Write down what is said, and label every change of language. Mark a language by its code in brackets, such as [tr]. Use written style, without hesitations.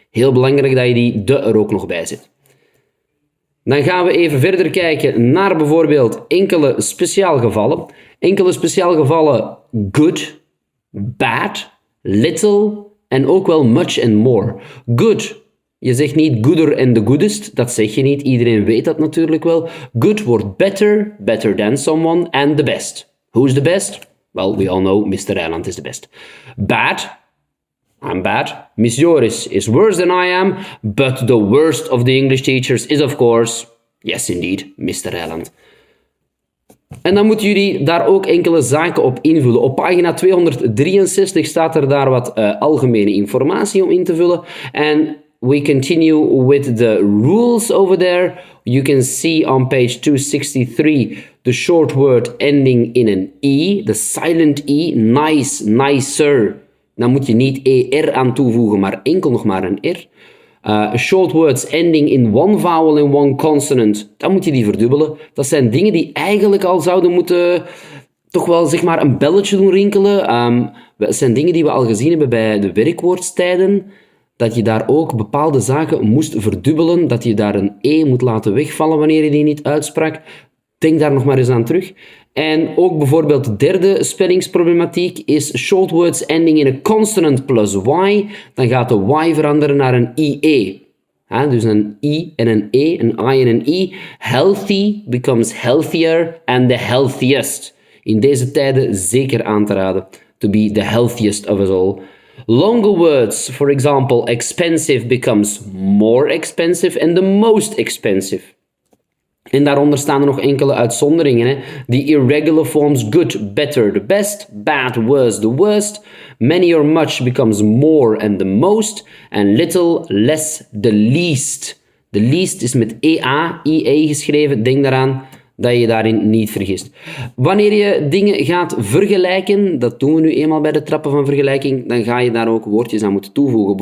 [nl] Heel belangrijk dat je die de er ook nog bij zet. Dan gaan we even verder kijken naar bijvoorbeeld enkele speciaalgevallen. Enkele speciaalgevallen good, bad, little en ook wel much and more. Good. Je zegt niet [en] gooder and the goodest. [nl] Dat zeg je niet. Iedereen weet dat natuurlijk wel. [en] Good wordt better, better than someone and the best. Who's the best? Well, we all know Mr. Ryland is the best. Bad. I'm bad. Miss Joris is worse than I am, but the worst of the English teachers is of course, yes indeed, Mr. Ryland. [nl] En dan moeten jullie daar ook enkele zaken op invullen. Op pagina 263 staat er daar wat algemene informatie om in te vullen. [en] En we continue with the rules over there. You can see on page 263 the short word ending in an E, the silent E, nice, nicer. [nl] Dan moet je niet ER aan toevoegen, maar enkel nog maar een R. [en] Short words ending in one vowel and one consonant, [nl] dan moet je die verdubbelen. Dat zijn dingen die eigenlijk al zouden moeten toch wel zeg maar een belletje doen rinkelen. Dat zijn dingen die we al gezien hebben bij de werkwoordstijden. Dat je daar ook bepaalde zaken moest verdubbelen. Dat je daar een E moet laten wegvallen wanneer je die niet uitsprak. Denk daar nog maar eens aan terug. En ook bijvoorbeeld de derde spellingsproblematiek is [en] short words ending in a consonant plus y. [nl] Dan gaat de y veranderen naar een IE. Dus een I en een E, een I en een I. [en] Healthy becomes healthier and the healthiest. [nl] In deze tijden zeker aan te raden. [en] To be the healthiest of us all. Longer words, for example, expensive becomes more expensive and the most expensive. [nl] En daaronder staan er nog enkele uitzonderingen. Hè. [en] The irregular forms good, better, the best, bad, worse, the worst. Many or much becomes more and the most. And little, less, the least. The least is [nl] met EA, IE geschreven. Denk daaraan dat je daarin niet vergist. Wanneer je dingen gaat vergelijken, dat doen we nu eenmaal bij de trappen van vergelijking, dan ga je daar ook woordjes aan moeten toevoegen.